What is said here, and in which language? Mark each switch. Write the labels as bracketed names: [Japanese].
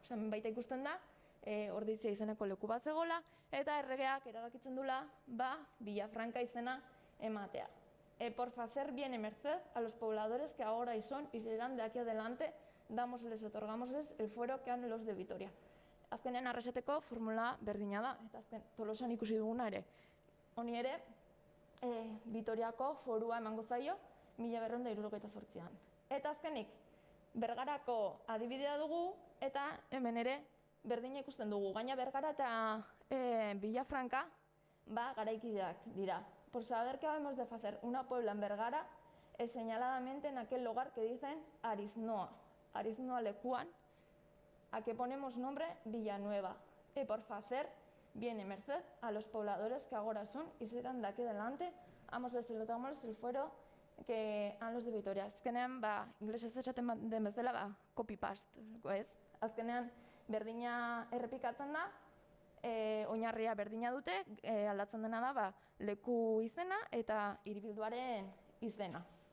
[Basque] Baita ikusten da, Ordizia izeneko leku bat zegoela, eta erregeak erabakitzen dula, Villafranca izena ematea. [Spanish] Por hacer bien en merced a los pobladores que ahora y son y serán de aquí adelante, otorgámosles el fuero que han los de Vitoria. [Basque] azkenean arraseteko formula berdina da, eta azken Tolosan ikusi duguna ere. Honi ere, Vitoriako forua emango zaio, 1978an. Eta azkenik, Bergarako adibidea dugu, eta hemen ere berdina ikusten dugu. Gaina Bergara eta Villafranca, garaikideak dira. [Spanish] Por saber que habemos de hacer una puebla en Bergara, es señaladamente en aquel lugar que dicen Ariznoa. [Basque] Ariznoa lekuan, [Spanish] a que ponemos nombre Villanueva. Y por hacer viene merced a los pobladores que ahora son y serán de aquí adelante, amos les el fuero que han los de Vitoria. [Basque] Azkenean, inglesez esaten den bezala, copy-paste, ez? Azkenean, berdina errepikatzen da, oinarria berdina dute, aldatzen dena da, leku izena eta hiribilduaren izena.